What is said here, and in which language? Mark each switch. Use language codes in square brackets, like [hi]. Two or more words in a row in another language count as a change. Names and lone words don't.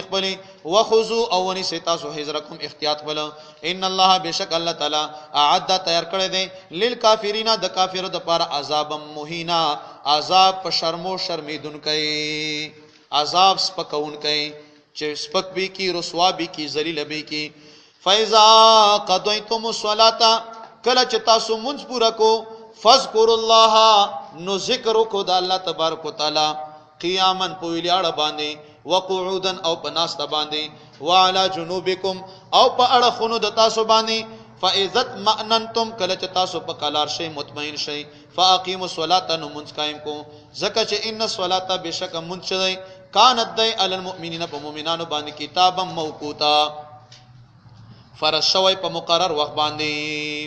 [ps] بلی وخذوا او ونی تاسو حذرکم احتیاط بل [ar] ان الله [ps] بشک الله تعالی اعد تیار کړی دی للکافرین د کافرو د پاره [ar] عذاب مهینا [ps] عذاب په شرمو شرمیدون کوي عذاب سپکون کوي چې سپک بھی کی رسوا بھی کی ذلیل بھی کی [ar] فاذا قضیتم الصلاة [ps] کله چې تاسو منځ پورا کو [ar] فذكروا الله [ps] نو ذکر کو د الله [ar] تبارک وتعالى [ps] قیامن په ویلاړه باندې وقعودا او په ناسته باندې [ar] وعلى جنوبکم [ps] او په اړخونو د تاسو باندې [ar] فاذا اطمأننتم [ps] کله چې تاسو په قلار شي مطمئن شي [ar] فاقیموا الصلاة [ps] نو منځ قائم کو ځکه چې [ar] ان الصلاة [ps] بشک منځ شي کانت دی [ar] علی المؤمنین [ps] په مؤمنانو باندې [ar] کتابا موقوتا [ps] فرض شوی په مقرر وخت باندې.